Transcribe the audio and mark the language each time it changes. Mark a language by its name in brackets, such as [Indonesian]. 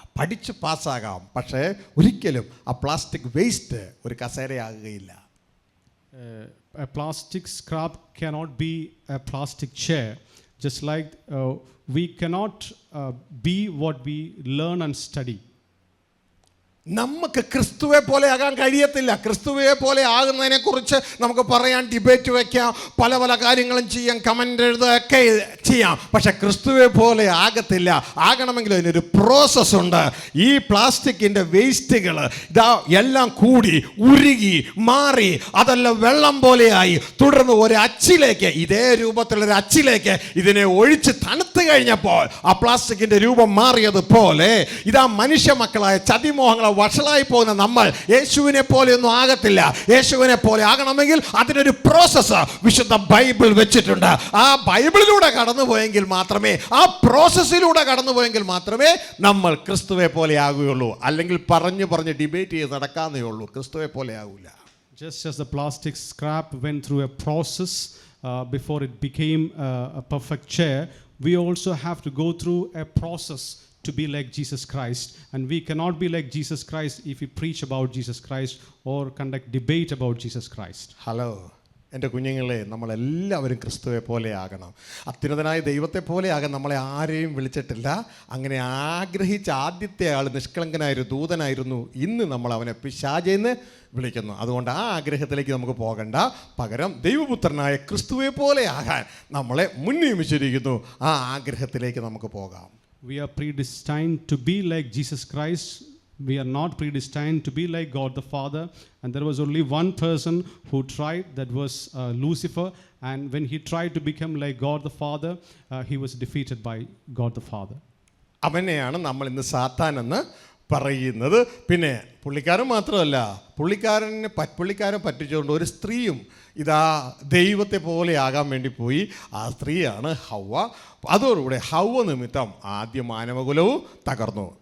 [Malayalam] പഠിച്ച് പാസ്സാകാം, പക്ഷേ ഒരിക്കലും ആ പ്ലാസ്റ്റിക് വേസ്റ്റ് ഒരു കസേരയാകുകയില്ല. [English] A plastic scrap cannot be a plastic chair. Just like we cannot be what we learn and study. [Malayalam] നമുക്ക് ക്രിസ്തുവെ പോലെ ആകാൻ കഴിയത്തില്ല. ക്രിസ്തുവെ പോലെ ആകുന്നതിനെ കുറിച്ച് നമുക്ക് പറയാൻ, ഡിബേറ്റ് വയ്ക്കാം, പല കാര്യങ്ങളും ചെയ്യാം, കമൻ്റ് എഴുതുകയൊക്കെ ചെയ്യാം. പക്ഷെ ക്രിസ്തുവെ പോലെ ആകത്തില്ല. ആകണമെങ്കിൽ അതിനൊരു പ്രോസസ്സ് ഉണ്ട്. ഈ പ്ലാസ്റ്റിക്കിൻ്റെ വേസ്റ്റുകൾ ഇതാ എല്ലാം കൂടി ഉരുകി മാറി അതെല്ലാം വെള്ളം പോലെയായി. തുടർന്ന് ഒരു അച്ചിലേക്ക്, ഇതേ രൂപത്തിലൊരു അച്ചിലേക്ക് ഇതിനെ ഒഴിച്ച് തണുത്ത് കഴിഞ്ഞപ്പോൾ ആ പ്ലാസ്റ്റിക്കിൻ്റെ രൂപം മാറിയതുപോലെ ഇതാ മനുഷ്യ മക്കളായ ചതിമോഹങ്ങളെ വഷളായി പോകുന്ന നമ്മൾ യേശുവിനെ പോലെയൊന്നും ആകത്തില്ല. യേശുവിനെ പോലെ ആകണമെങ്കിൽ അതിനൊരു പ്രോസസ്സ് വിശുദ്ധ ബൈബിൾ വെച്ചിട്ടുണ്ട്. ആ ബൈബിളിലൂടെ കടന്നുപോയെങ്കിൽ മാത്രമേ, ആ പ്രോസസ്സിലൂടെ കടന്നുപോയെങ്കിൽ മാത്രമേ നമ്മൾ ക്രിസ്തുവെ പോലെ ആകുകയുള്ളൂ. അല്ലെങ്കിൽ പറഞ്ഞ് ഡിബേറ്റ് ചെയ്ത് നടക്കാന്നേ ഉള്ളൂ. ക്രിസ്തുവെ പോലെ ആകൂല. [English] Just as the plastic scrap went through a process before it became a perfect chair, we also have to go through a process to be like Jesus Christ. And we cannot be like Jesus Christ if we preach about Jesus Christ or conduct debate about Jesus Christ. Hello, [Malayalam] എൻ്റെ കുഞ്ഞുങ്ങളെ, നമ്മളെല്ലാവരും ക്രിസ്തുവെ പോലെ ആകണം. അത്യുന്നതനായ ദൈവത്തെ പോലെ ആകാൻ നമ്മളെ ആരെയും വിളിച്ചിട്ടില്ല. അങ്ങനെ ആഗ്രഹിച്ച ആദ്യത്തെ ആൾ നിഷ്കളങ്കനായൊരു ദൂതനായിരുന്നു. ഇന്ന് നമ്മൾ അവനെ പിശാചെന്ന് വിളിക്കുന്നു. അതുകൊണ്ട് ആ ആഗ്രഹത്തിലേക്ക് നമുക്ക് പോകണ്ട. പകരം ദൈവപുത്രനായ ക്രിസ്തുവെ പോലെ ആകാൻ നമ്മളെ മുൻനിയമിച്ചിരിക്കുന്നു. ആ ആഗ്രഹത്തിലേക്ക് നമുക്ക് പോകാം. [English] We are predestined to be like Jesus Christ. We are not predestined to be like God the Father. And there was only one person who tried, that was Lucifer. And when he tried to become like God the Father, he was defeated by God the Father. [Malayalam] അവനെയാണ് നമ്മൾ ഇന്ന് സാത്താൻ എന്ന് പറയുന്നത്. പിന്നെ പുള്ളിക്കാരൻ മാത്രമല്ല, പുള്ളിക്കാരൻ പറ്റിച്ചുകൊണ്ട് ഒരു സ്ത്രീയും ഇതാ ദൈവത്തെ പോലെ ആകാൻ വേണ്ടി പോയി. ആ സ്ത്രീയാണ് ഹവ്വ. അതോടുകൂടെ ഹവ്വ നിമിത്തം ആദ്യ മാനവകുലവും തകർന്നു.